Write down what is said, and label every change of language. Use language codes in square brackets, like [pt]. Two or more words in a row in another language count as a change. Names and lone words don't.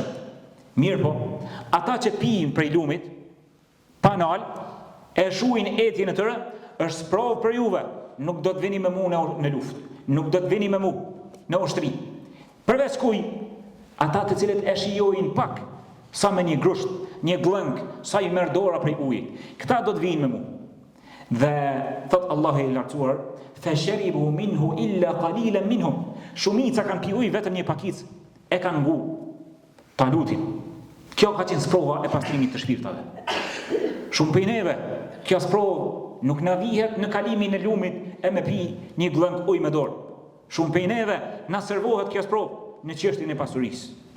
[sq] Mirë po, ata që pijnë prej lumit, pa nal, e shuin etjen e tyre, është sprovë për juve, nuk do të vini me mu në luftë, nuk do të vini me mu në ushtri. Përveç kuj, ata të cilët e shijojnë pak, sa me një grusht, një glëng, sa i merr dora prej ujit, këta do të vinë me mu. Dhe thot Allahu i lartësuar, [ar] "فشربوا منه إلا قليلا منهم." [sq] Shumica kanë pi ujë, vetëm një pakicë e kanë ngu Talutin. Kjo ka qenë sprova e pastrimit të shpirtave. Shumë prej neve, kjo sprovë nuk na vihet në kalimin e lumit e me pi një glëng ujë me dorë. Shumë prej neve na servohet kjo sprovë në çështjen e pasurisë.